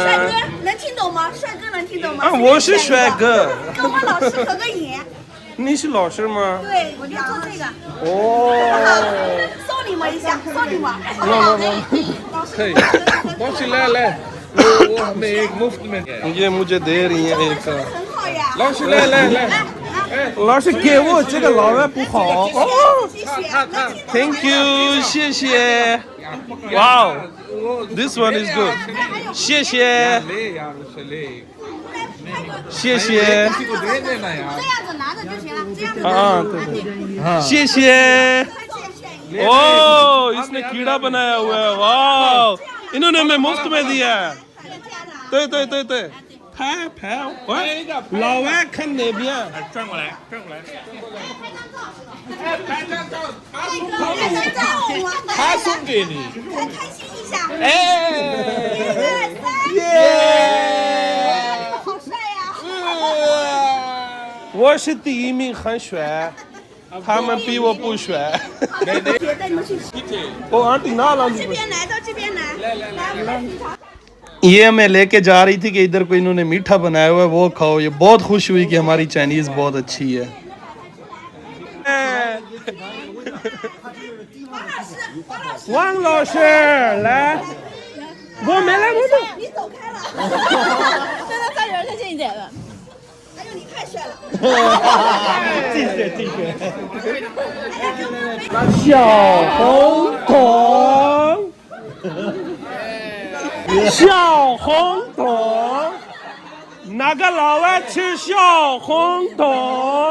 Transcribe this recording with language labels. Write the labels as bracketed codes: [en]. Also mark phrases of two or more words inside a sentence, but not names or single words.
[zh] 帅哥能听懂吗？帅哥能听懂吗？啊，我是帅哥。跟我老师合个影。你是老师吗？对，我就做这个。哦。送你们一下，送你们。可以。老师来，我 [hi] हमें एक मुफ्त में ये मुझे दे रही है एक। [zh] 很好呀。老师来。老师给我这个老外不好哦。 [en] Thank you， [zh] 谢谢。 [en] Wow, this one is good。 [zh] 谢谢。谢谢。这样子拿着就行了，这样子。हाँ对，谢谢。 [hi] ओह इसने कीड़ा बनाया हुआ है। वाह इन्होंने हमें मुफ्त में दिया है। [zh] 对拍拍，喂，老外看哪边？转过来。他送给你。开心一下。哎，耶！好帅呀！我是第一名，很帅，他们比我不帅。别带你们去吃。我二弟哪了？这边来，到这边来，来，我们品尝。 [hi] ये मैं लेके जा रही थी कि इधर कोई इन्होंने मीठा बनाया हुआ है वो खाओ। ये बहुत खुश हुई कि हमारी चाइनीज बहुत अच्छी है। [zh] 王老师来，我没来，你走开了。现在再有人再近一点了。哎呦，你太帅了！小红桶，小红桶，哪个老外吃小红桶？